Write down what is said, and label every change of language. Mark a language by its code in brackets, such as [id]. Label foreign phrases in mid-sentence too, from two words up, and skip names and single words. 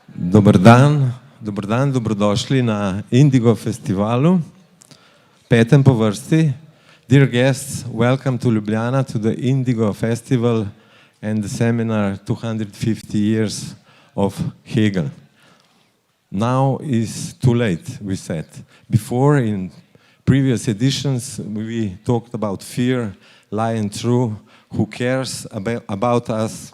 [sl] Dober dan, dobrodošli na Indigo festivalu, petem po vrsti. [en] Dear guests, welcome to Ljubljana, to the Indigo Festival and the seminar 250 years of Hegel. Now is too late, we said. Before, in previous editions, we talked about fear, lie and true, who cares about us.